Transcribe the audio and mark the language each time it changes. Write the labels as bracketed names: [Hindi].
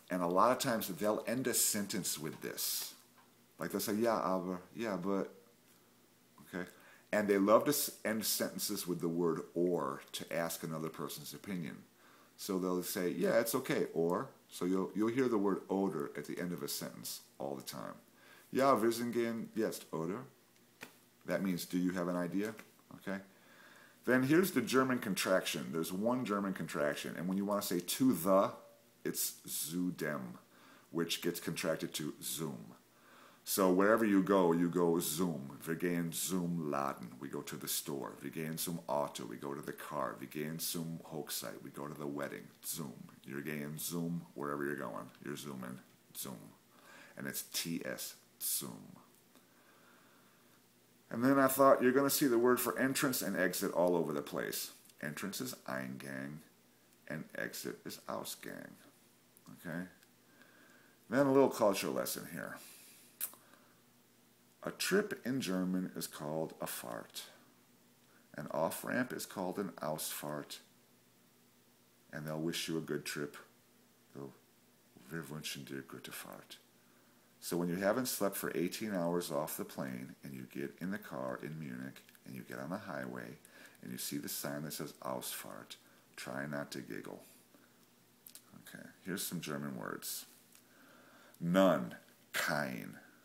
[English] And a lot of times they'll end a sentence with this. Like they'll say, yeah, aber, yeah, but. Okay. And they love to end sentences with the word or to ask another person's opinion. So they'll say, yeah, it's okay, or. So you'll hear the word oder at the end of a sentence all the time. [German] Ja, wir sind gehen jetzt, oder? [English] That means, do you have an idea? Okay. Then here's the German contraction. There's one German contraction. And when you want to say to the, it's zu dem, which gets contracted to zum. So wherever you go zum. [German] Wir gehen zum Laden. [English] We go to the store. [German] Wir gehen zum Auto. [English] We go to the car. [German] Wir gehen zum Hochzeit. [English] We go to the wedding. Zum. You're gehen zum wherever you're going. You're zooming. Zum. And it's TS. Zum. And then I thought you're going to see the word for entrance and exit all over the place. Entrance is Eingang and exit is Ausgang. Okay? Then a little culture lesson here. A trip in German is called a Fahrt. An off-ramp is called an Ausfahrt. And they'll wish you a good trip. [German] Wir wünschen dir gute Fahrt. [English] So when you haven't slept for 18 hours off the plane and you get in the car in Munich and you get on the highway and you see the sign that says Ausfahrt, try not to giggle. Okay, here's some German words. None, kein.